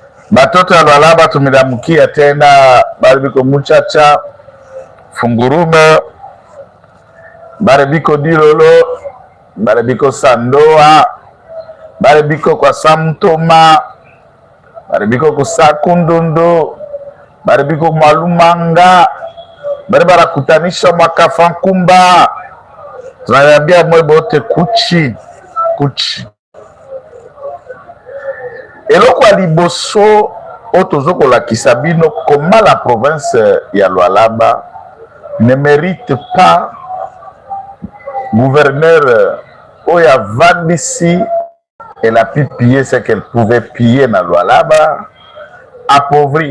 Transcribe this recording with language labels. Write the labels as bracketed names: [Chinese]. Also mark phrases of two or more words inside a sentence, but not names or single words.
[Swahili] Batoto ya Lualaba tumedamukia tena, baribiko Muchacha, Fungurume, baribiko Dilolo, baribiko Sandoa, baribiko kwa Samtoma, baribiko Kusakundundu, baribiko Mwalumanga, baribara kutanisha Mwakafankumba. Tunayambia mwebote kuchi. [Lingala] Eloko aliboso otozoko la Kisabino, [French] comment la province ya Lualaba ne mérite pas gouverneur Oya Vandisi. Elle a pu piller ce qu'elle pouvait piller dans Lualaba, appauvri.